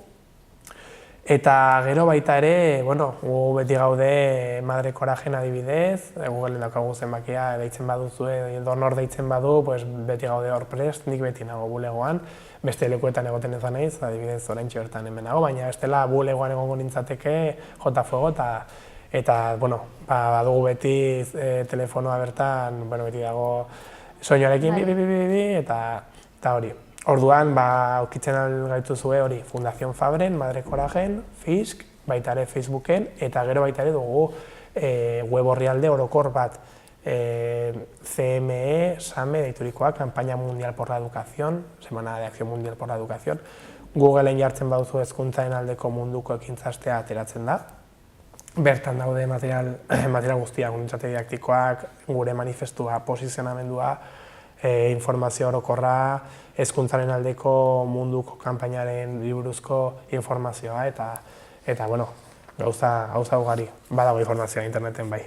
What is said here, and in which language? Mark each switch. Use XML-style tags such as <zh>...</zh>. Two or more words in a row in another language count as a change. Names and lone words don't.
<eu>Eta gero baita ere, gu beti gaude Madre Corajen adibidez, Googleen daukagu zenbakia deitzen baduzue, edo nor deitzen badu, beti gaude hor prest, nik beti nago bulegoan, beste lekuetan egoten ez naiz, adibidez oraintxe bertan hemen nago, baina bestela bulegoan egongo nintzateke jota fuego eta badugu beti telefonoa bertan, beti dago soinuarekin eta hori. Orduan, aurkitzen gaituzue hori, Fundación Fabren, Madre Corajen, Fisk, baita ere Facebooken, eta gero baita ere dugu web orrialde orokor bat, CME, SAME, deiturikoa,</eu> <es>Campaña Mundial por la Educación, Semana de Acción Mundial por la Educación.</es> <eu>Googleen jartzen baduzu hezkuntzaren aldeko munduko ekintzastea ateratzen da. Bertan daude material guztiak, unitate didaktikoak, gure manifestua, posizionamendua, informazio orokorra, hezkuntzaren aldeko munduko kanpainaren buruzko informazioa eta gauza ugari, badago informazioa interneten bai.</eu>